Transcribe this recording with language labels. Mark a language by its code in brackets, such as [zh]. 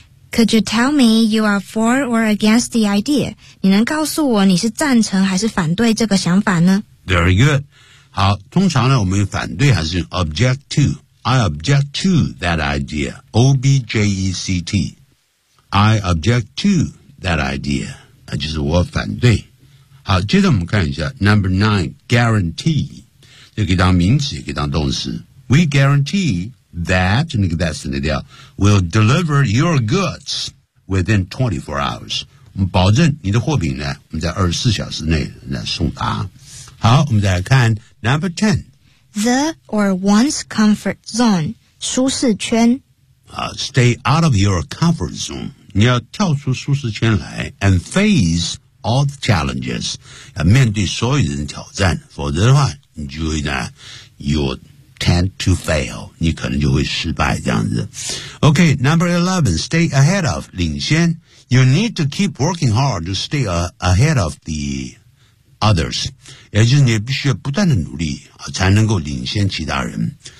[en] Could you tell me you are for or against the idea? [zh] 你能告诉我你是赞成还是反对这个想法呢？ [en] Very good. [zh] 好，通常呢，我们反对还是 object to. [en] I object to that idea. O-B-J-E-C-T. I object to that idea. [zh] 就是我反对。好，接着我们看一下 Number 9 Guarantee， 这可以当名词也可以当动词。 [en] We guarantee that [zh] 那个 that 省掉 [en] will deliver your goods within 24 hours， [zh] 我们保证你的货品呢我们在24小时内来送达。好，我们再来看 Number 10 [en] The or one's comfort zone 舒适圈。 Stay out of your comfort zone. [zh] 你要跳出舒适圈来 [en] and face all the challenges. [zh] 要面对所有人的挑战，否则的话，你就会呢 ， [en] you tend to fail. [zh] 你可能就会失败这样子。 [en] Okay, number 11, stay ahead of 领先。 You need to keep working hard to stay ahead of the others. [zh] 也就是你必须要不断的努力才能够领先其他人。